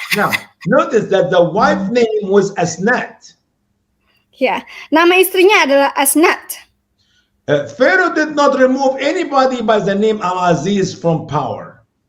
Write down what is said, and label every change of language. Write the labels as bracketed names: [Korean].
[English] Now, notice that the wife name was Asnat. [Indonesian] Ya, nama istrinya adalah Asnat. [English] Pharaoh did not remove anybody by the name Al-Aziz from power.